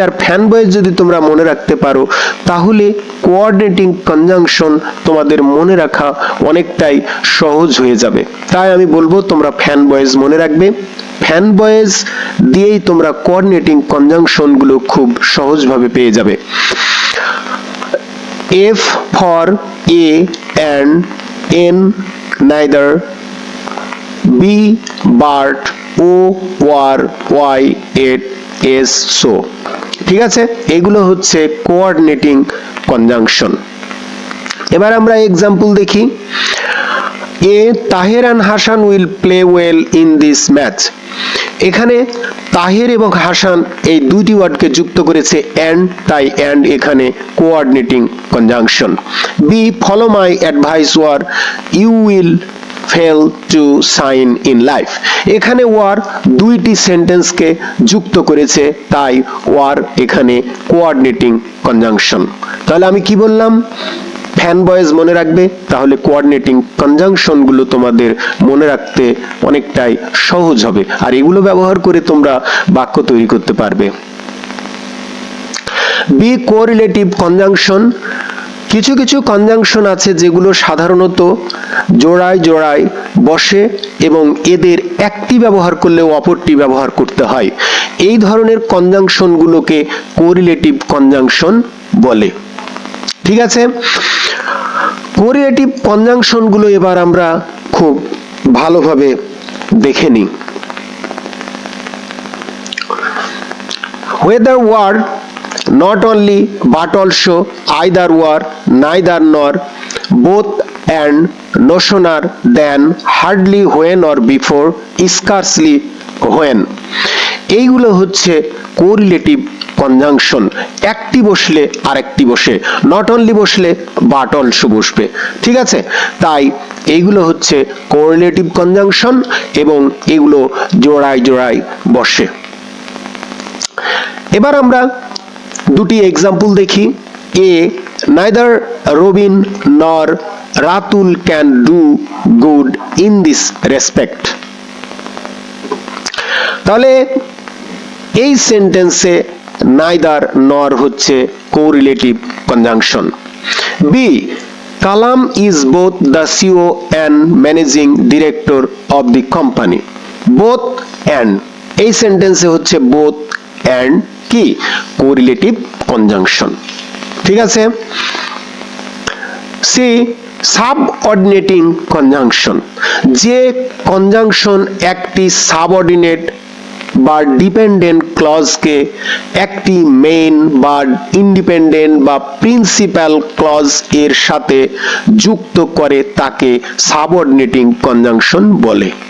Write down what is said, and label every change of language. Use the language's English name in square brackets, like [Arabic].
[Bangla] আর fan boys যদি তোমরা মনে রাখতে পারো তাহলে কোঅর্ডিনেটিং কনজাংশন তোমাদের মনে রাখা অনেকটাই সহজ হয়ে যাবে। তাই আমি বলবো তোমরা ফ্যান বয়েজ মনে রাখবে। ফ্যান বয়েজ দিয়েই তোমরা কোঅর্ডিনেটিং কনজাংশন গুলো খুব সহজভাবে পেয়ে যাবে। [English] F for A and N neither, B but, O war, Y it is so। [Bangla] ঠিক আছে, এগুলো হচ্ছে কোঅর্ডিনেটিং কনজাংশন। এবার আমরা এক্সাম্পল দেখি। [English] A, Taher and Hasan will play well in this match. [Bangla] এখানে তাহের এবং হাসান এই দুইটি ওয়ার্ডকে যুক্ত করেছে অ্যান্ড, তাই অ্যান্ড এখানে coordinating conjunction. [English] B, follow my advice or you will fail to shine in life. [Bangla] এখানে ওয়ার দুইটি সেন্টেন্সকে যুক্ত করেছে, তাই ওয়ার এখানে কোঅর্ডিনেটিং কনজাংশন। তাহলে আমি কি বললাম? ফ্যান বয়েজ মনে রাখবে, তাহলে কোঅর্ডিনেটিং কনজাংশন গুলো তোমাদের মনে রাখতে অনেকটাই সহজ হবে, আর এগুলো ব্যবহার করে তোমরা বাক্য তৈরি করতে পারবে। B, correlative conjunction. কিছু কিছু কনজাংশন আছে যেগুলো সাধারণত জোড়ায় জোড়ায় বসে এবং এদের একটি ব্যবহার করলেও অপরটি ব্যবহার করতে হয়। এই ধরনের কনজাংশন গুলোকে কোরিলেটিভ কনজাংশন বলে। ঠিক আছে, কোরিলেটিভ কনজাংশন গুলো এবার আমরা খুব ভালোভাবে দেখে নিই। [English] whether word, not only but also, either or, neither nor, both and, no sooner than, hardly, when or before, scarcely when। [Bangla] এইগুলো হচ্ছে কোরিলেটিভ কনজাংশন, একটি বসলে আরেকটি বসে, নট অনলি বসলে বাট অলসো বসবে। ঠিক আছে, তাই এইগুলো হচ্ছে কোরিলেটিভ কনজাংশন এবং এগুলো জোড়ায় জোড়ায় বসে। এবার আমরা দুটি এক্সাম্পল দেখি। [English] A, neither Robin nor Ratul can do good in this respect। [Bangla] তাহলে এই সেন্টেন্সে neither nor হচ্ছে correlative conjunction. [English] B, Kalam is both the CEO and managing director of the company। [Bangla] both and, এই সেন্টেন্সে হচ্ছে both and কি correlative conjunction. ঠিক আছে। সি, সাবঅর্ডিনেটিং কনজাংশন, যে কনজাংশন একটি সাবঅর্ডিনেট বা ডিপেন্ডেন্ট ক্লজকে একটি মেইন বা ইন্ডিপেন্ডেন্ট বা প্রিন্সিপাল ক্লজ এর সাথে যুক্ত করে তাকে সাবঅর্ডিনেটিং কনজাংশন বলে।